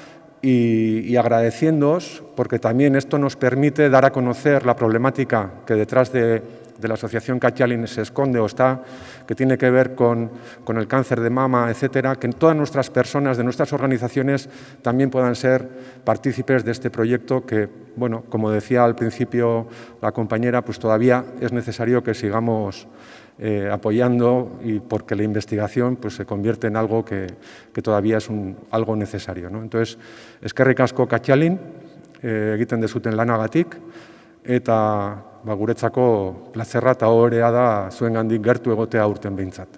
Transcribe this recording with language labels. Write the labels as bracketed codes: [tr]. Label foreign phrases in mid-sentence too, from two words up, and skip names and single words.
[es] y agradeciéndoos, porque también esto nos permite dar a conocer la problemática que detrás de la Asociación Catxalin se esconde o está, que tiene que ver con el cáncer de mama, etcétera, que todas nuestras personas de nuestras organizaciones también puedan ser partícipes de este proyecto que, bueno, como decía al principio la compañera, pues todavía es necesario que sigamos apoyando y porque la investigación pues, se convierte en algo que todavía es algo necesario, ¿no? Entonces, [eu] eskerrik asko Catxalin, egiten dezuten lanagatik, eta guretzako plazerra eta ohorea da zuengandik gertu egotea aurten behintzat.